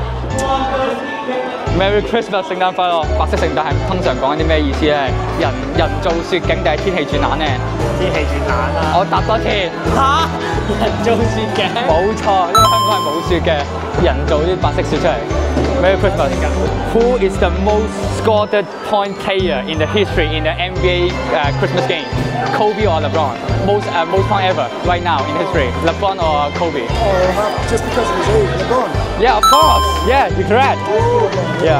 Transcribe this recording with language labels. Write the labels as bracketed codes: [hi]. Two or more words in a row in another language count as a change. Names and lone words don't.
[en] Merry Christmas， [yue] 聖誕快樂！白色聖誕係通常講緊啲咩意思咧？人造雪景定係天氣轉冷咧？天氣轉冷啊！我答多次嚇，人造雪景？冇錯，因為香港係冇雪嘅，人造啲白色雪出嚟。 [en] Merry Christmas！ Who is the most scored point player in the history in the NBA Christmas game? Kobe or LeBron? Most point ever right now in history. LeBron or Kobe? Just because of his age, LeBron. Yeah, of course. Yeah, you're correct. Yeah.